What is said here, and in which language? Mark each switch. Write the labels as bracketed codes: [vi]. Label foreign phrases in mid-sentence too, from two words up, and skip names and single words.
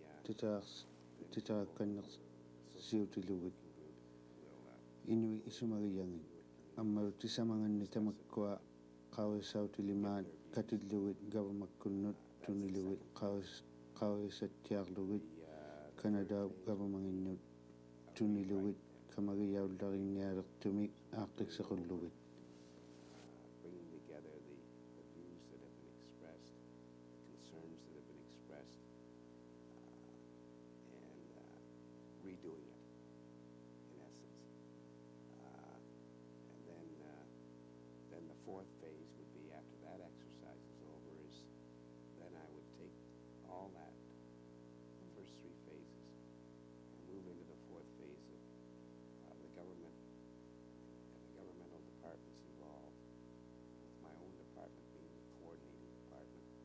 [iu] titerakkannersiutilugit inui isumagiyangin ammalu tisamanganni tamakkua qavisautilimaan katillugit gavamakkunnut tunilugit qavisattiarlugit Canada gavamanginnut tunilugit kamagiyaullarinngialertumik aaqqiksequllugit [en] bringing together the views that have been expressed, the concerns that have been expressed, and redoing it, in essence. And then the fourth phase would be, after that exercise is over, is then I would take all that, the first three phases, and move into the fourth phase of the government and the governmental departments involved, with my own department being the coordinating department,